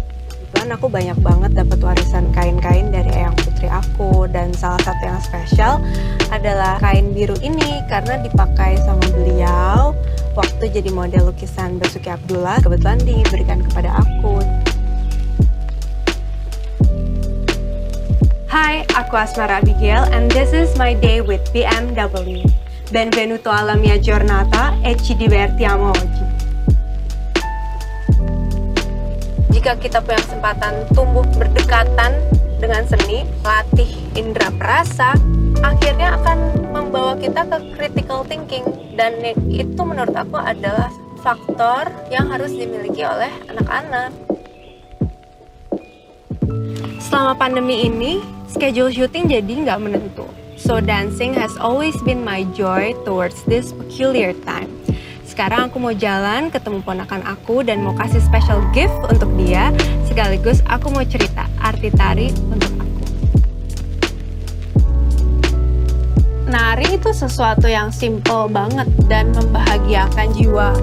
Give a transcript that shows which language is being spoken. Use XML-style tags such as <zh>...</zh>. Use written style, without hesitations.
<id>Kebetulan aku banyak banget dapat warisan kain-kain dari eyang putri aku, dan salah satu yang spesial adalah kain biru ini karena dipakai sama beliau waktu jadi model lukisan Basuki Abdullah, kebetulan diberikan kepada aku. Hai, aku</id> <en>Asmara Abigail and this is my day with BMW.</en> <it>Benvenuto alla mia giornata e ci divertiamo oggi.</it> <id>Jika kita punya kesempatan tumbuh berdekatan dengan seni, latih indera perasa, akhirnya akan membawa kita ke critical thinking, dan itu menurut aku adalah faktor yang harus dimiliki oleh anak-anak. Selama pandemi ini, schedule syuting jadi nggak menentu.</id> <en>So dancing has always been my joy towards this peculiar time.</en> <id>Sekarang aku mau jalan ketemu ponakan aku dan mau kasih special gift untuk dia, sekaligus aku mau cerita arti tari untuk aku. Nari itu sesuatu yang simple banget dan membahagiakan jiwa.</id>